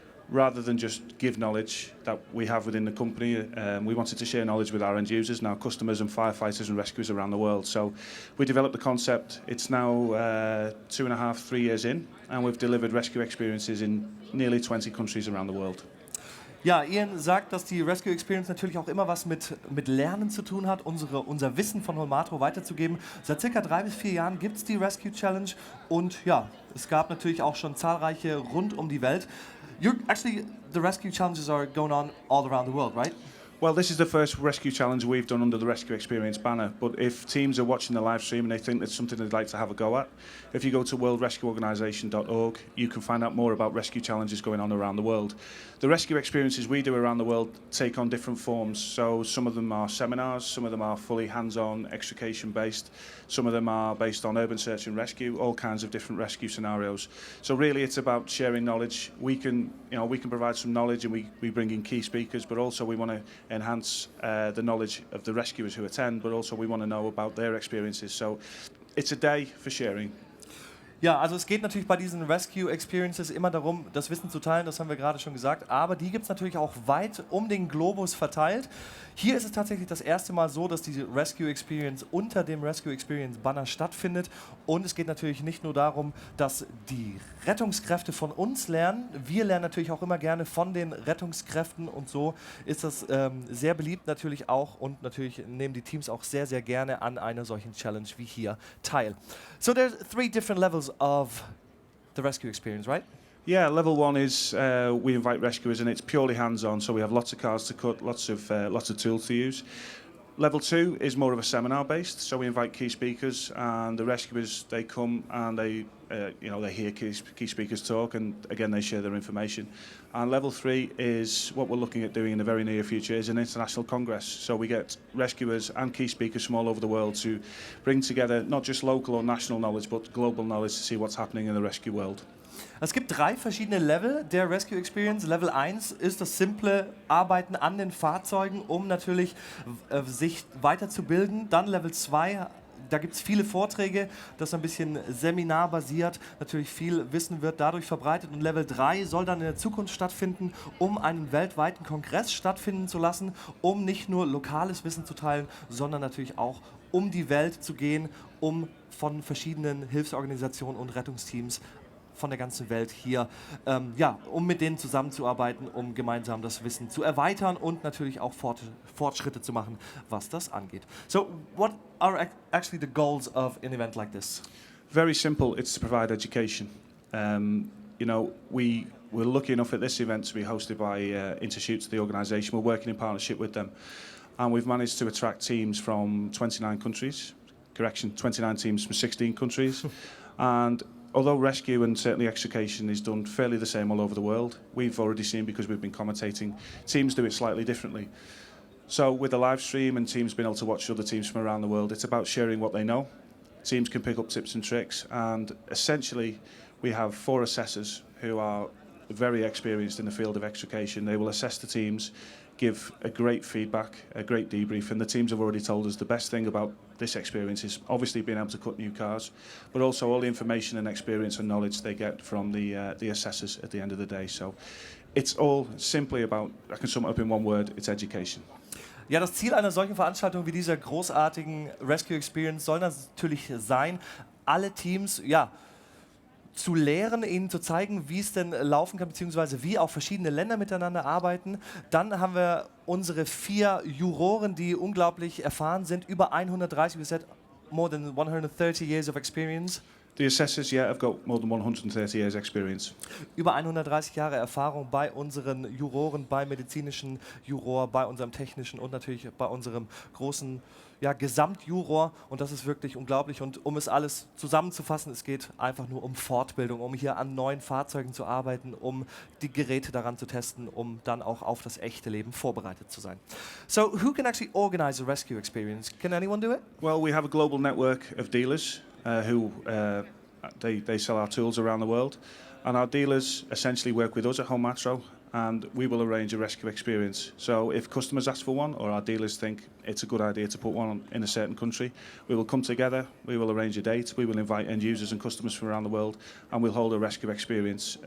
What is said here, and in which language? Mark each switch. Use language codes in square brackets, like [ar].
[en] Rather than just give knowledge that we have within the company, we wanted to share knowledge with our end users, now customers and firefighters and rescuers around the world. So we developed the concept. It's now 2.5, 3 years in, and we've delivered rescue experiences in nearly 20 countries around the world. [de] Ja, Ian sagt, dass die Rescue Experience natürlich auch immer was mit Lernen zu tun hat, unser Wissen von Holmatro weiterzugeben. Seit circa 3 bis 4 Jahren gibt es die Rescue Challenge und ja, es gab natürlich auch schon zahlreiche rund um die Welt. [en] Actually, the rescue challenges are going on all around the world, right? Well, this is the first rescue challenge we've done under the Rescue Experience banner, but if teams are watching the live stream and they think that's something they'd like to have a go at, if you go to worldrescueorganisation.org, you can find out more about rescue challenges going on around the world. The rescue experiences we do around the world take on different forms, so some of them are seminars, some of them are fully hands-on, extrication-based, some of them are based on urban search and rescue, all kinds of different rescue scenarios. So really it's about sharing knowledge. We can provide some knowledge, and we bring in key speakers, but also we want to enhance the knowledge of the rescuers who attend, but also we want to know about their experiences. So it's a day for sharing. [de] Ja, also es geht natürlich bei diesen Rescue Experiences immer darum, das Wissen zu teilen, das haben wir gerade schon gesagt, aber die gibt es natürlich auch weit um den Globus verteilt. Hier ist es tatsächlich das erste Mal so, dass diese Rescue Experience unter dem Rescue Experience Banner stattfindet, und es geht natürlich nicht nur darum, dass die Rettungskräfte von uns lernen, wir lernen natürlich auch immer gerne von den Rettungskräften, und so ist das sehr beliebt natürlich auch, und natürlich nehmen die Teams auch sehr, sehr gerne an einer solchen Challenge wie hier teil. [en] So there's 3 different levels of the rescue experience, right? Yeah, level 1 is we invite rescuers, and it's purely hands-on, so we have lots of cards to cut, lots of tools to use. Level 2 is more of a seminar-based, so we invite key speakers, and the rescuers, they come and they hear key speakers talk, and again they share their information. And level 3 is what we're looking at doing in the very near future, is an international congress. So we get rescuers and key speakers from all over the world to bring together not just local or national knowledge, but global knowledge to see what's happening in the rescue world. [de] Es gibt 3 verschiedene Level der Rescue Experience. Level 1 ist das simple Arbeiten an den Fahrzeugen, um natürlich sich weiterzubilden. Dann Level 2, da gibt es viele Vorträge, das ist ein bisschen seminarbasiert. Natürlich viel Wissen wird dadurch verbreitet. Und Level 3 soll dann in der Zukunft stattfinden, um einen weltweiten Kongress stattfinden zu lassen, um nicht nur lokales Wissen zu teilen, sondern natürlich auch um die Welt zu gehen, um von verschiedenen Hilfsorganisationen und Rettungsteams von der ganzen Welt hier, um mit denen zusammenzuarbeiten, um gemeinsam das Wissen zu erweitern und natürlich auch Fortschritte zu machen, was das angeht. [en] So, what are actually the goals of an event like this? Very simple. It's to provide education. We're lucky enough at this event to be hosted by Intershoots, the organisation. We're working in partnership with them, and we've managed to attract teams from 29 countries. 29 teams from 16 countries, and although rescue and certainly extrication is done fairly the same all over the world, we've already seen, because we've been commentating, teams do it slightly differently. So with the live stream and teams being able to watch other teams from around the world, it's about sharing what they know. Teams can pick up tips and tricks, and essentially we have 4 assessors who are very experienced in the field of extrication. They will assess the teams, give a great feedback, a great debrief, and the teams have already told us the best thing about this experience is obviously being able to cut new cars, but also all the information and experience and knowledge they get from the assessors at the end of the day. So it's all simply about, I can sum it up in one word, it's education. [de] Ja, das Ziel einer solchen Veranstaltung wie dieser großartigen Rescue Experience soll natürlich sein, alle Teams, ja, zu lehren, ihnen zu zeigen, wie es denn laufen kann, beziehungsweise wie auch verschiedene Länder miteinander arbeiten. Dann haben wir unsere 4 Juroren, die unglaublich erfahren sind, über 130, [en] we said more than 130 years of experience. The assessors, yeah, have got more than 130 years experience. [de] Über 130 Jahre Erfahrung bei unseren Juroren, bei medizinischen Juror, bei unserem technischen und natürlich bei unserem großen, ja, Gesamtjuror. Und das ist wirklich unglaublich. Und um es alles zusammenzufassen, es geht einfach nur um Fortbildung, um hier an neuen Fahrzeugen zu arbeiten, um die Geräte daran zu testen, um dann auch auf das echte Leben vorbereitet zu sein. [en] So, who can actually organize a rescue experience? Can anyone do it? Well, we have a global network of dealers who they sell our tools around the world, and our dealers essentially work with us at Home Matro, and we will arrange a rescue experience. So if customers ask for one, or our dealers think it's a good idea to put one on in a certain country, we will come together, we will arrange a date, we will invite end users and customers from around the world, and we'll hold a rescue experience.